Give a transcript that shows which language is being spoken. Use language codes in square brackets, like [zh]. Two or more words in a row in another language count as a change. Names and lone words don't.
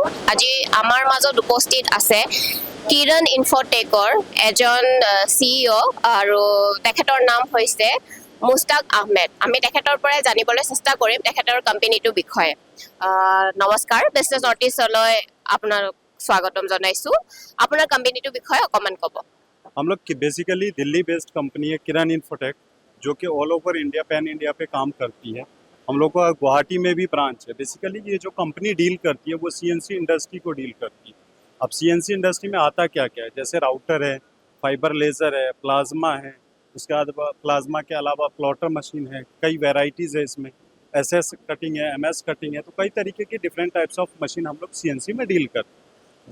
[as] আজি আমাৰ মাজত উপস্থিত আছে কিৰণ ইনফটেকৰ এজন CEO আৰু তেখেতৰ নাম হৈছে মুস্তাক আহমেদ। আমি তেখেতৰ পৰাই জানিবলৈ চেষ্টা কৰিম তেখেতৰ কোম্পানীটোৰ বিষয়ে। নমস্কাৰ বিজনেছ নৰ্থ ইষ্টলৈ আপোনালোক স্বাগতম জনাইছোঁ। আপোনাৰ কোম্পানীটোৰ বিষয়ে অকণমান ক'ব। [hi] हम लोग बेसिकली दिल्ली बेस्ड कंपनी है किरण इन्फोटेक, जो कि [en] all over India pan India [hi] पे काम करती है। हम लोग का गुवाहाटी में भी ब्रांच है। बेसिकली ये जो कंपनी डील करती है वो [en] CNC industry [hi] को डील करती है। अब [en] CNC industry [hi] में आता क्या क्या है, जैसे राउटर है, [en] fiber laser [hi] है, प्लाज्मा है, उसके बाद प्लाज्मा के अलावा [en] plotter machine [hi] है, कई वेराइटीज़ है इसमें, [en] SS cutting [hi] है, [en] MS cutting [hi] है, तो कई तरीके की [en] different types of machine [hi] हम लोग सीएनसी में डील करते हैं।